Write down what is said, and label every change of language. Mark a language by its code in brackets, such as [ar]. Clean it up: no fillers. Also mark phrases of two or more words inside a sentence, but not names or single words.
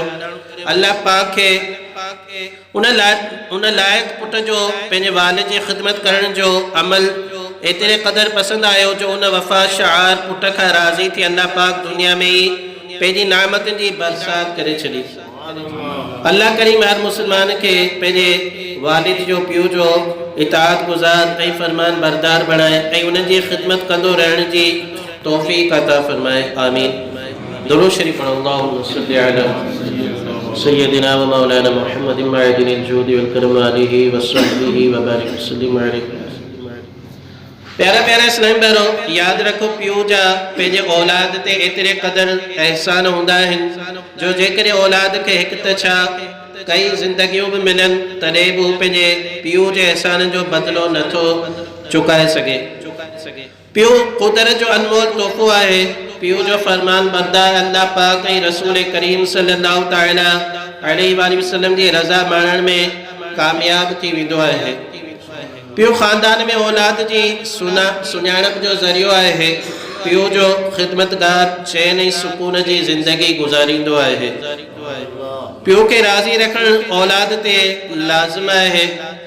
[sd] अल्लाह पाक खे उन लाइक़ पुट जो पंहिंजे वालिद जी ख़िदमत करण जो अमल एतिरे क़दर पसंदि आयो जो उन वफ़ा शार पुट खां राज़ी थी अल्लाह पाक दुनिया में ई पंहिंजी नामतनि जी बरसात करे छॾी। अल्लाह करीम हर मुस्लमान खे पंहिंजे वालिद जो पीउ जो इताअत गुज़ार ऐं फरमान बरदार बणाए ऐं उन्हनि जी ख़िदमत कंदो रहण जी तौफ़ीक़ अता फरमाए। आमीन। दुरूद शरीफ़ पढ़ो। [ar] اللهم صل على سيدنا ومولانا محمد معدن الجود والكرم عليه وصحبه وبارك وسلم عليه. [sd] प्यारा प्यारा इस्लाम भाइरो, यादि रखो पीउ जा पंहिंजे औलाद ते एतिरे क़दर एहसान हूंदा आहिनि जो जेकॾहिं औलाद खे हिकु त छा कई ज़िंदगियूं बि मिलनि तॾहिं बि हू पंहिंजे पीउ जे एहसान जो बदिलो नथो चुकाए सघे। पीउ क़ुदरत जो अनमोल तोहफ़ो आहे। पीउ जो फरमान बरदार अल्लाह पाक ऐं रसूल करीम [ar] صلى الله تعالى عليه وسلم [sd] जी रज़ा माणण में कामयाब थी वेंदो आहे। पीउ ख़ानदान में औलाद जी सुञाणप जो ज़रियो आहे। पीउ जो ख़िदमतगार चैन ऐं सुकून जी ज़िंदगी गुज़ारींदो आहे। पीउ खे राज़ी रखणु औलाद ते लाज़िम आहे।